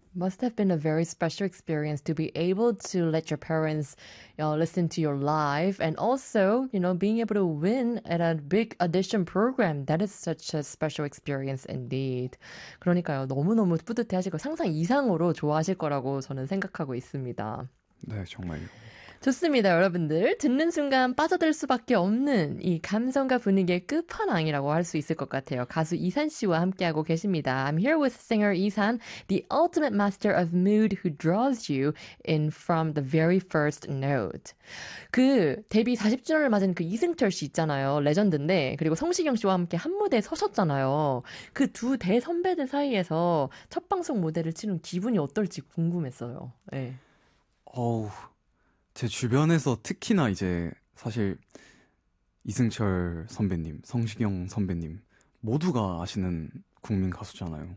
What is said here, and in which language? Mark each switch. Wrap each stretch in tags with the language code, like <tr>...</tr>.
<en>Must have been a very special experience to be able to let your parents listen to your live and also, you know, being able to win at a big audition program. That is such a special experience indeed.</en> <ko>그러니까요. 너무너무 뿌듯해 하실 거 상상 이상으로 좋아하실 거라고 저는 생각하고 있습니다. 네, 정말요. 좋습니다, 여러분들. 듣는 순간 빠져들 수밖에 없는 이 감성과 분위기의 끝판왕이라고 할 수 있을 것 같아요. 가수 이산 씨와 함께하고 계십니다.</ko> <en>I'm here with singer 이산, the ultimate master of mood who draws you in from the very first note.</en> <ko>그 데뷔 40주년을 맞은 그 이승철 씨 있잖아요. 레전드인데 그리고 성시경 씨와 함께 한 무대에 서셨잖아요. 그 두 대선배들 사이에서 첫 방송 무대를 치는 기분이 어떨지 궁금했어요. 네. 어우... 제 주변에서 특히나 이제 사실 이승철 선배님, 성시경 선배님 모두가 아시는 국민 가수잖아요.</ko>